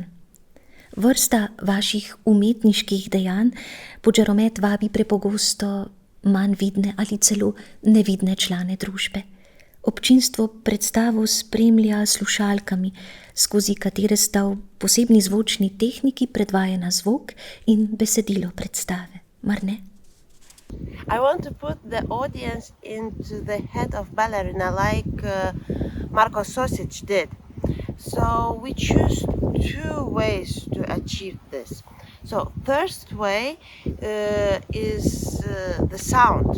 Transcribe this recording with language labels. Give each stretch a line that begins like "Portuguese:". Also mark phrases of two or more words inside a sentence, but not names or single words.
Slovenian: Vrsta vaših umetniških dejanj pod žaromet vabi prepogosto manj vidne ali celo nevidne člane družbe. Občinstvo predstavo spremlja s slušalkami, skozi katere sta v posebni zvočni tehniki predvajana zvok in besedilo predstave, mar ne?
English: I want to put the audience into the head of Ballerina like Marko Sosič did. So we choose two ways to achieve this. So first way is the sound.